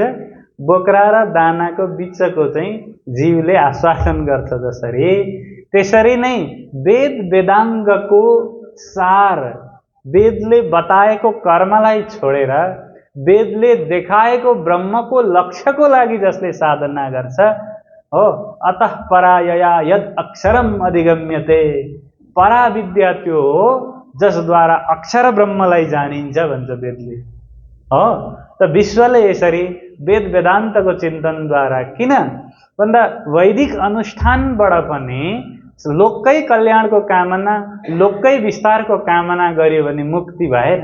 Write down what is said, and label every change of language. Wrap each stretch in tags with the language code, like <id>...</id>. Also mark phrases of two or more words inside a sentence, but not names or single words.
<ne>बोक्रा र दानाको बिचको चाहिँ जीवले आस्वादन गर्छ। जसरी त्यसरी नै वेद वेदाङ्गको सार, वेदले बताएको कर्मलाई छोडेर वेदले देखाएको ब्रह्मको लक्ष्यको लागि जसले साधना गर्छ हो,</ne> <sa>अतः परायया यद अक्षरम अधिगम्यते।</sa> <ne>परा विद्या त्यो हो जसद्वारा अक्षर ब्रह्मलाई जानिन्छ भन्छ वेदले हो। त विश्वले यसरी वेद वेदान्तको चिन्तनद्वारा, किन भन्दा वैदिक अनुष्ठानबाट पनि लोककै कल्याणको कामना, लोककै विस्तारको कामना गर्यो भने मुक्ति भएन।</ne>